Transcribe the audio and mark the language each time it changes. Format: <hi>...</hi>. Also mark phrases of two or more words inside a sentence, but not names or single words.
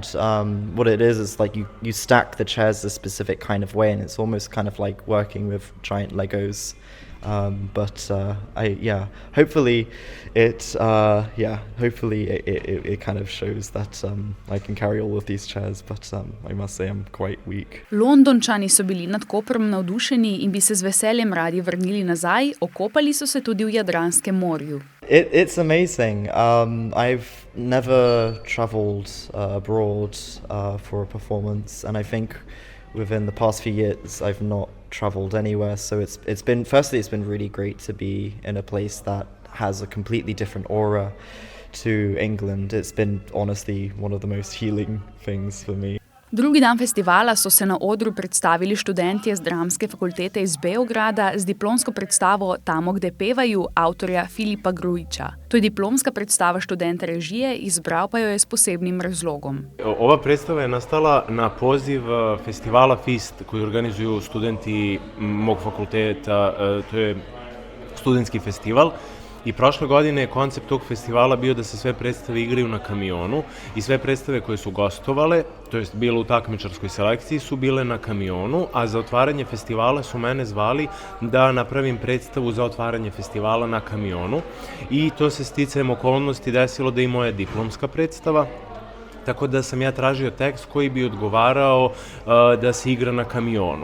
<en>What it is like you stack the chairs a specific kind of way, and it's almost kind of like working with giant Legos. Hopefully it kind of shows that I can carry all of these chairs, but I must say I'm quite weak.</en> <sl>Londončani so bili nad Koprom navdušeni in bi se z veseljem radi vrnili nazaj, okopali so se tudi v Jadranskem morju.</sl> <en>It's amazing. I've never traveled abroad for a performance, and I think within the past few years I've not traveled anywhere, so it's been really great to be in a place that has a completely different aura to England. It's been honestly one of the most healing things for me.</en> <sl>Drugi dan festivala so se na odru predstavili študentje z dramske fakultete iz Beograda z diplomsko predstavo Tamo, gde pevaju avtorja Filipa Grujića. To je diplomska predstava študenta režije, izbral pa jo je s posebnim razlogom.</sl> <sr>Ova predstava je nastala na poziv festivala FIST koji organizuju studenti mog fakulteta, to je studentski festival. I prošle godine je koncept tog festivala bio da se sve predstave igraju na kamionu i sve predstave koje su gostovale, to jest bilo u takmičarskoj selekciji, su bile na kamionu, a za otvaranje festivala su mene zvali da napravim predstavu za otvaranje festivala na kamionu i to se sticajem okolnosti desilo da i moja diplomska predstava, tako da sam ja tražio tekst koji bi odgovarao da se igra na kamionu.</sr>